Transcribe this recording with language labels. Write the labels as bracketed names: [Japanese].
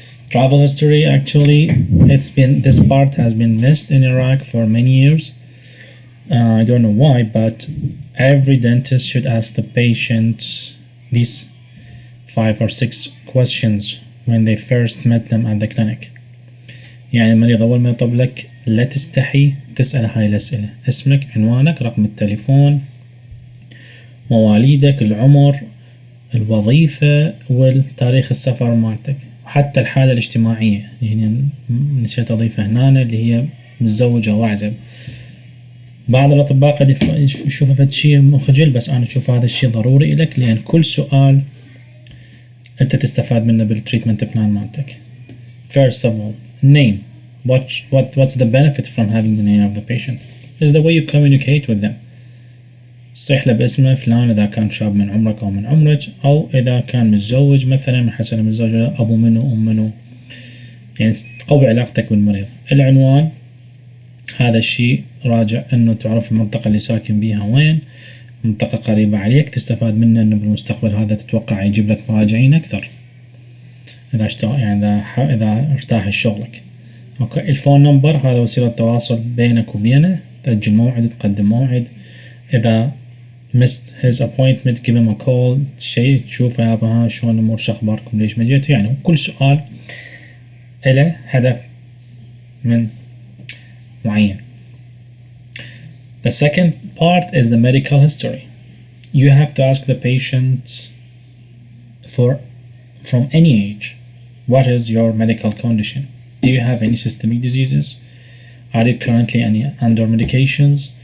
[English] Travel history, actually, this part has been missed in Iraq for many years. I don't know why, but every dentist should ask the patient these 5 or 6 questions when they first met them at the clinic. [Arabic] يعني المريض أول ما يطلب لك لا تستحي تسأل هاي الأسئلة: اسمك، عنوانك، رقم التليفون، مواليدك، العمر، الوظيفة، والتاريخ السفر مالتك، وحتى الحالة الاجتماعية. يعني نسيت أضيفها هنا اللي هي متزوج أو أعزب. بعض الأطباء قد يشوفوا فد شيء مخجل، بس أنا أشوف هذا الشيء ضروري لك، لأن كل سؤال أنت تستفاد منه بالتريتمنت بلان مالتك. [English] First of all, name. What's the benefit from having the name of the patient? Is the way you communicate with them. [Arabic] صيح له باسمه فلان إذا كان شاب من عمرك أو من عمرك، أو إذا كان متزوج مثلا من حسب متزوج أبو منو أم منو، يعني تقوي علاقتك بالمريض. العنوان هذا الشيء راجع انه تعرف المنطقة اللي ساكن بيها وين، منطقة قريبة عليك تستفاد منه انه بالمستقبل هذا تتوقع يجيب لك مراجعين اكثر اذا يعني اذا ارتاح شغلك. اوكي. الفون نمبر هذا وسيلة تواصل بينك وبينه، تأجل موعد، تقدم موعد. إذا [English] missed his appointment give him a call، [Arabic] شيء تشوف يا ها شلون الأمور، شو أخباركم، ليش ما جيتوا، يعني كل سؤال له هدف من معين. [English] The second part is the medical history. You have to ask the patient from any age, what is your medical condition? Do you have any systemic diseases? Are you currently under medications?